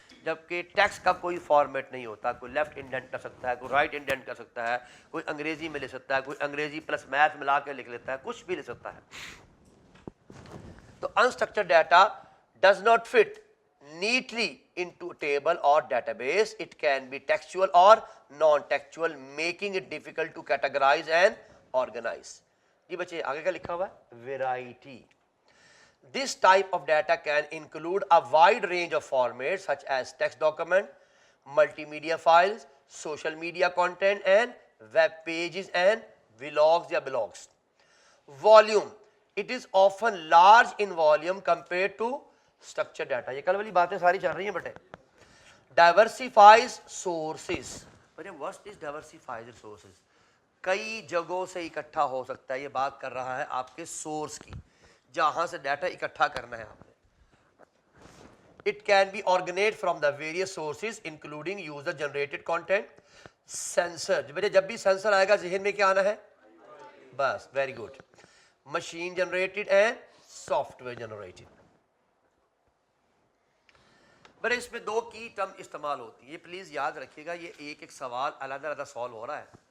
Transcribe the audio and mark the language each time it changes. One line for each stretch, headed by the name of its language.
Urdu: جبکہ ٹیکسٹ کا کوئی فارمیٹ نہیں ہوتا. کوئی لیفٹ انڈینٹ کر سکتا ہے, کوئی رائٹ انڈینٹ کر سکتا ہے, کوئی انگریزی میں لکھ سکتا ہے, کوئی انگریزی پلس میتھ ملا کے لکھ لیتا ہے, کچھ بھی لکھ سکتا ہے.
English: تو unstructured data does not fit neatly into a table or database. It can be textual or non-textual, making it difficult to categorize and organize.
Urdu: جی بچے آگے کیا لکھا ہوا ہے؟ Variety.
English: This type of data can include a wide range of formats such as text document, multimedia files, social media content and web pages and vlogs یا blogs. Volume. It is often large in volume compared to structured data.
Urdu: یہ کل والی باتیں ساری چل رہی ہیں بیٹے. ڈائیورسیفائز سورسز.
English: What is diversified sources?
Urdu: کئی جگہوں سے اکٹھا ہو سکتا ہے. یہ بات کر رہا ہے آپ کے سورس کی, جہاں سے ڈیٹا اکٹھا کرنا ہے آپ نے.
English: It can be originate from the various sources including user generated content. Sensor.
Urdu: بیٹے جب بھی سینسر آئے گا ذہن میں کیا آنا ہے؟ بس
English: Very good. Machine generated and software generated.
Urdu: بڑے اس میں دو کی ٹرم استعمال ہوتی ہے. یہ پلیز یاد رکھیے گا, یہ ایک ایک سوال علیحدہ علیحدہ سالو ہو رہا ہے.